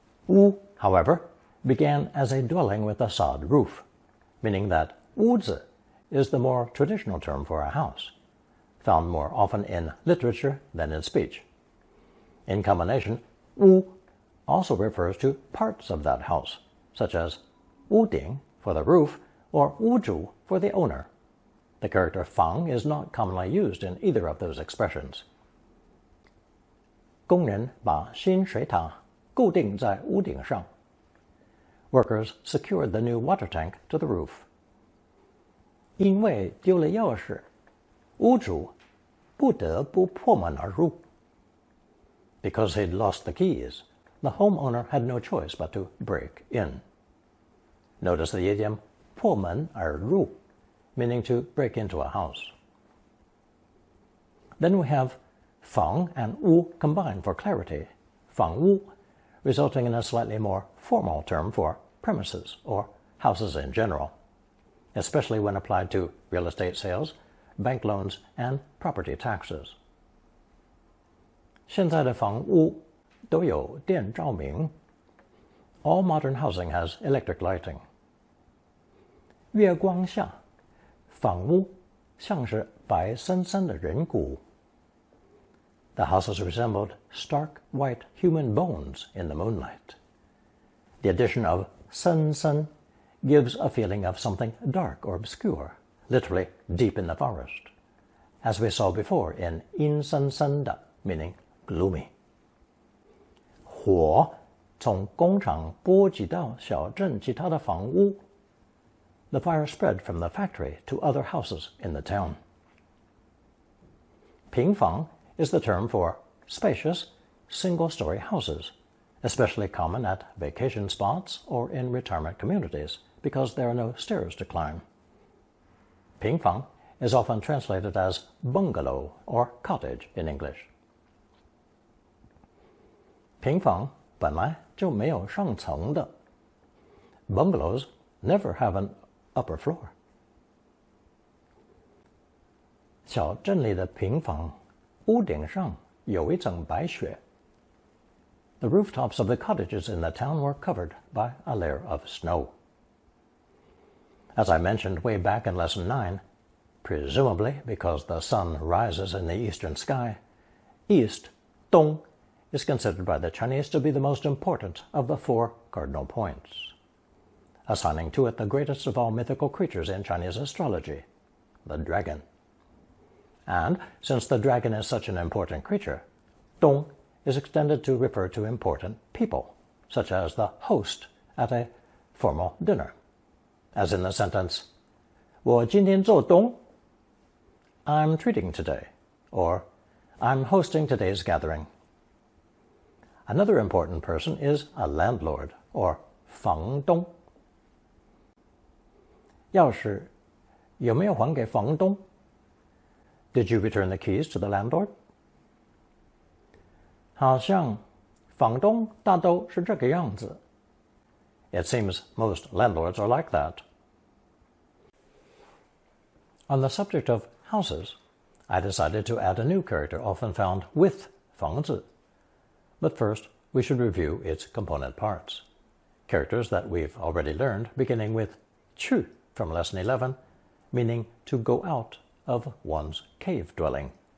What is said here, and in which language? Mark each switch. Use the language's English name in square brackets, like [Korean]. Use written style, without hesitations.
[English] Wu, however, began as a dwelling with a sod roof, meaning that wuzi is the more traditional term for a house, found more often in literature than in speech. In combination, wu also refers to parts of that house, such as wuding for the roof or wuzhu for the owner. The character fang is not commonly used in either of those expressions. [Chinese] 工人把新水塔固定在屋顶上. [English] Workers secured the new water tank to the roof. [Chinese] 因为丢了钥匙，屋主不得不破门而入. [English] Because he'd lost the keys, the homeowner had no choice but to break in. Notice the idiom 破门而入, meaning to break into a house. Then we have fang and wu combined for clarity. Fang wu, resulting in a slightly more formal term for premises or houses in general, especially when applied to real estate sales, bank loans, and property taxes. [Chinese] 现在的房屋都有电照明. [English] All modern housing has electric lighting. [Chinese] 月光下，房屋像是白森森的人骨. [English] The houses resembled stark white human bones in the moonlight. The addition of sen sen gives a feeling of something dark or obscure, literally deep in the forest, as we saw before in in sen sen da, meaning gloomy. [Chinese] 火从工厂波及到小镇其他的房屋. [English] The fire spread from the factory to other houses in the town. 平房 is the term for spacious, single-story houses, especially common at vacation spots or in retirement communities because there are no stairs to climb. 平房 is often translated as bungalow or cottage in English. [Chinese] 平房本来就没有上层的. [English] Bungalows never have an upper floor. [Chinese] 小镇里的平房屋顶上有一层白雪. [English] The rooftops of the cottages in the town were covered by a layer of snow. As I mentioned way back in lesson 9, presumably because the sun rises in the eastern sky, east, dong, is considered by the Chinese to be the most important of the 4 cardinal points, assigning to it the greatest of all mythical creatures in Chinese astrology, the dragon. And since the dragon is such an important creature, dong is extended to refer to important people, such as the host at a formal dinner, as in the sentence, [Chinese] 我今天做东, [English] I'm treating today, or I'm hosting today's gathering. Another important person is a landlord, or 房东。 [Chinese] 钥匙有没有还给房东？ [English] Did you return the keys to the landlord? [Chinese] 好像房东大都是这个样子。 [English] It seems most landlords are like that. On the subject of houses, I decided to add a new character often found with 房子. But first, we should review its component parts. Characters that we've already learned, beginning with 去 from lesson 11, meaning to go out of one's cave dwelling.